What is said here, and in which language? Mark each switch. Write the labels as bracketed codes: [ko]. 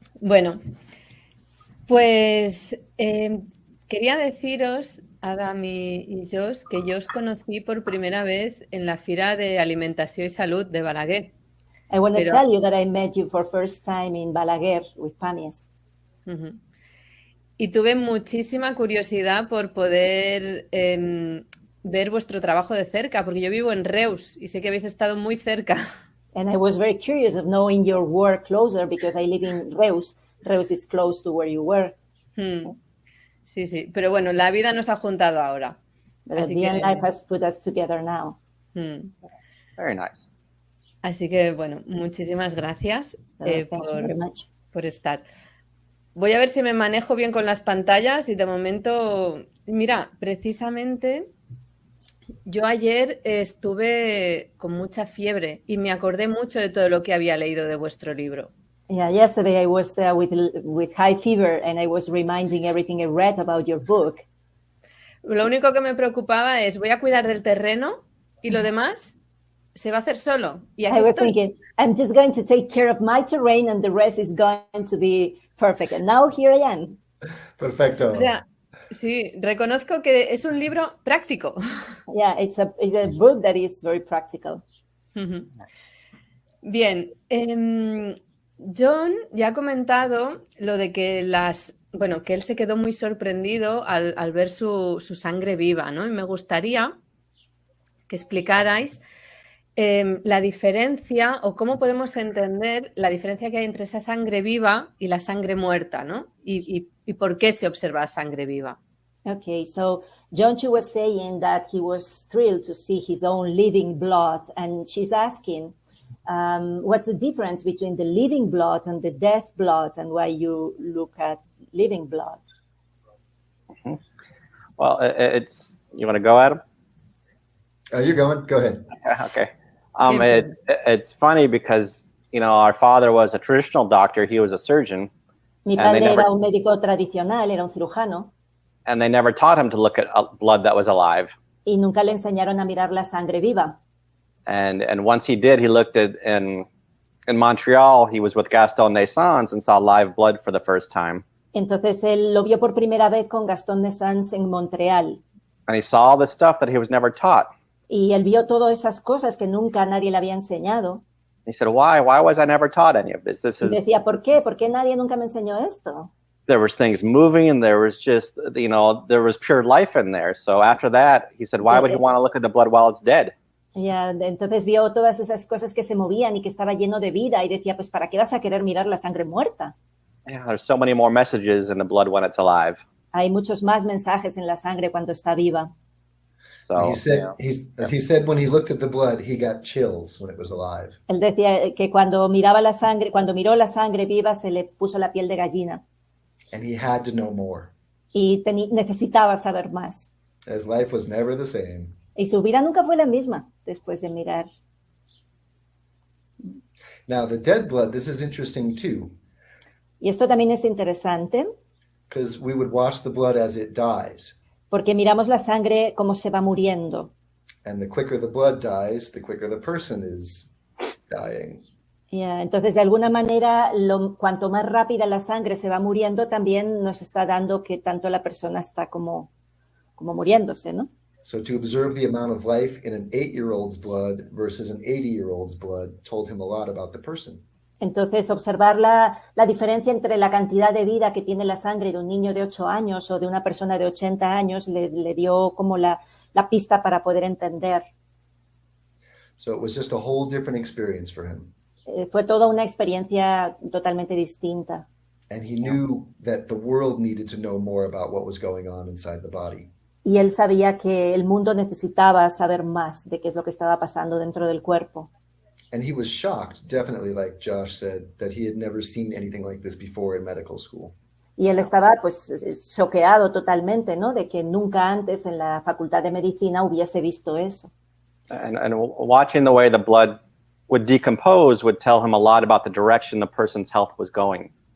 [es] Bueno, pues quería deciros, Adam y Josh, que yo os conocí por primera vez en la Fira de Alimentación y Salud de Balaguer. [en] I want to [es] Pero, [en] tell you that I met you for first time in Balaguer with Pamies. [es] y tuve muchísima curiosidad por poder ver vuestro trabajo de cerca, porque yo vivo en Reus y sé que habéis estado muy cerca. [en] And I was very curious of knowing your work closer because I live in Reus. Reus is close to where you were. [es] Sí, sí, pero bueno, la vida nos ha juntado ahora. [en] But at the end, life has put us together now. Very nice. [es] Así que, bueno, muchísimas gracias [en] Thank you very much. [es] por estar. Voy a ver si me manejo bien con las pantallas y de momento, mira, precisamente yo ayer estuve con mucha fiebre y me acordé mucho de todo lo que había leído de vuestro libro. [en] Yeah, yesterday I was with high fever and I was reminding everything I read about your book. [es] Lo único que me preocupaba es, voy a cuidar del terreno y lo demás se va a hacer solo. Y aquí [en] I was [es] estoy. [en] thinking, I'm just going to take care of my terrain and the rest is going to be perfect. And now here I am. [es] Perfecto. O sea, sí, reconozco que es un libro práctico. [en] Yeah, it's a book that is very practical. [es] Bien, John ya ha comentado lo de que que él se quedó muy sorprendido al ver su sangre viva, ¿no? Y me gustaría que explicarais la diferencia o cómo podemos entender la diferencia que hay entre esa sangre viva y la sangre muerta, ¿no? Y por qué se observa sangre viva. [en] Okay, so John Chu was saying that he was thrilled to see his own living blood, and she's asking, what's the difference between the living blood and the death blood, and why you look at living blood? Well, it's, you want to go, Adam? You're going. Go ahead. Okay. It's funny because, you know, our father was a traditional doctor. He was a surgeon. [es] Mi padre era un médico tradicional, era un cirujano. [en] And they never taught him to look at blood that was alive. [es] Y nunca le enseñaron a mirar la sangre viva. [en] And once he did, he looked at in Montreal. He was with Gaston Naissance and saw live blood for the first time. [es] Entonces él lo vio por primera vez con Gaston Naissance en Montreal. [en] And he saw all the stuff that he was never taught. [es] Y él vio todas esas cosas que nunca nadie le había enseñado. [en] He said, "Why was I never taught any of this? [es] Y decía, ¿por qué? [en] ¿Por qué nadie nunca me enseñó esto? There was things moving, and there was just, you know, there was pure life in there." So after that, he said, "Why would you want to look at the blood while it's dead?" [es] Ya, entonces vio todas esas cosas que se movían y que estaba lleno de vida y decía, pues, ¿para qué vas a querer mirar la sangre muerta? [en] Yeah, there's so many more messages in the blood when it's alive. [es] Hay muchos más mensajes en la sangre cuando está viva. [en] So, he said when he looked at the blood, he got chills when it was alive. [es] Él decía que cuando miraba la sangre, cuando miró la sangre viva, se le puso la piel de gallina. [en] And he had to know more. [es] Y necesitaba saber más. [en] His life was never the same. [es] Y su vida nunca fue la misma después de mirar. [en] Now, the dead blood, this is interesting too. [es] Y esto también es interesante. [en] Because we would watch the blood as it dies. [es] Porque miramos la sangre como se va muriendo. [en] And the quicker the blood dies, the quicker the person is dying. [es] Yeah, entonces, de alguna manera, cuanto más rápida la sangre se va muriendo, también nos está dando que tanto la persona está como muriéndose, ¿no? [en] So to observe the amount of life in an 8-year-old's blood versus an 80-year-old's blood told him a lot about the person. [es] Entonces, observar la diferencia entre la cantidad de vida que tiene la sangre de un niño de 8 años o de una persona de 80 años le dio como la pista para poder entender. [en] So it was just a whole different experience for him. [es] Fue toda una experiencia totalmente distinta. [en] And he knew that the world needed to know more about what was going on inside the body. [es] Y él sabía que el mundo necesitaba saber más de qué es lo que estaba pasando dentro del cuerpo. [en] And he was shocked, definitely, like Josh said, that he had never seen anything like this before in medical school. [es] Y él estaba, pues, choqueado totalmente, ¿no? De que nunca antes en la Facultad de Medicina hubiese visto eso. [en] And watching the way the blood would decompose would tell him a lot about the direction the person's health was going.